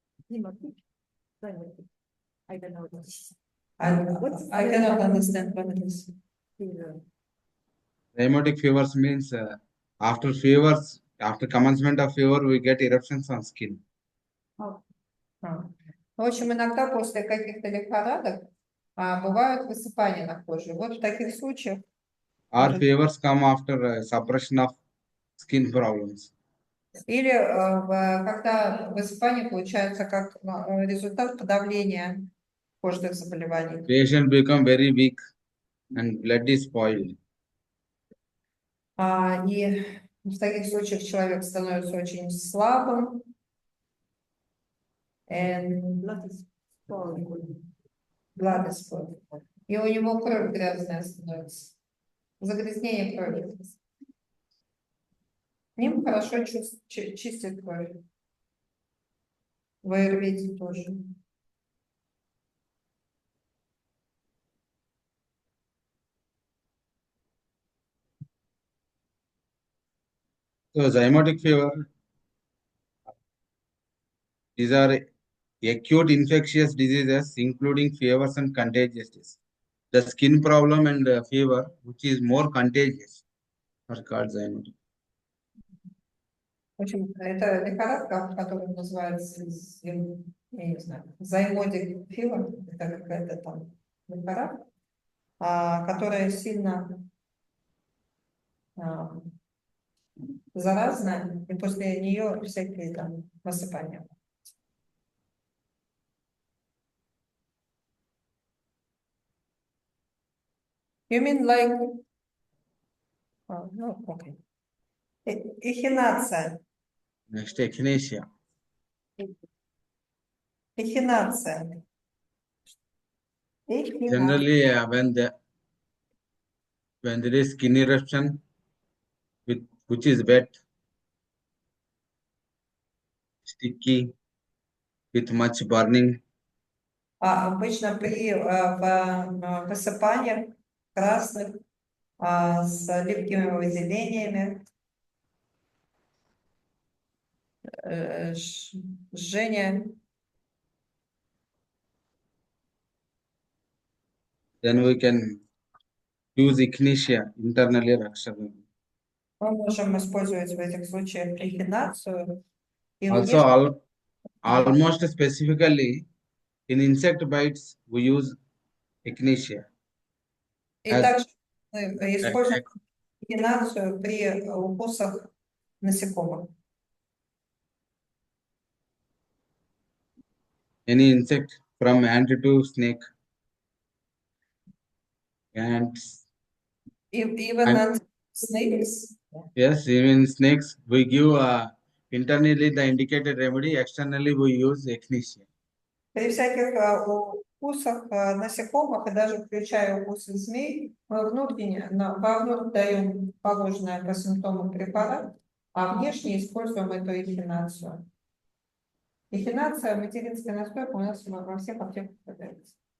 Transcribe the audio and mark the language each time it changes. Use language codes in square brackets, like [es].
[en] Hemotic. Zymotic. I don't know what this is. I cannot understand what it is. Fever. Zymotic fevers means after fevers, after commencement of fever, we get eruptions on skin. Oh, [ru] В общем, иногда после каких-то лихорадок бывают высыпания на коже. Вот в таких случаях, [en] Or fevers come after suppression of skin problems. [ru] или когда высыпание получается как результат подавления кожных заболеваний. [en] Patient become very weak and blood is spoiled. [ru] И в таких случаях человек становится очень слабым, and [en] blood is falling. blood is spoiled. [ru] И у него кровь грязная становится. Загрязнение крови. Ним хорошо чистит кровь. В аюрведе тоже. [en] So zymotic fever, these are acute infectious diseases including fevers and contagious disease. The skin problem and fever, which is more contagious, are called zymotic. [ru] В общем, это лихорадка, которая называется, я не знаю, займодик фивер, это какая-то там лихорадка, которая сильно заразная, и после нее всякие там высыпания. [en] You mean like... no, okay. [ru] Эхинация. [en] Next, echinacea. [ru] Эхинация. [en] Generally, when there is skin eruption, which is wet, sticky, with much burning, [ru] Обычно при высыпаниях красных с липкими выделениями, жжение. [en] then we can use echinacea internally or externally. [ru] Мы можем использовать в этих случаях эхинацию. И [en] Also, almost specifically, in insect bites, we use echinacea. [ru] также мы используем эхинацию при укусах насекомых. [en] Any insect from ant to snake, ants. Even snakes. Yes, even snakes, we give internally the indicated remedy, externally we use echinacea. [ru] При всяких укусах насекомых, и даже включая укусы змей, мы вовнутрь даем положенный по симптомам препарат, а внешне используем эту эхинацию. Эхинация, материнская настойка у нас во всех аптеках продается.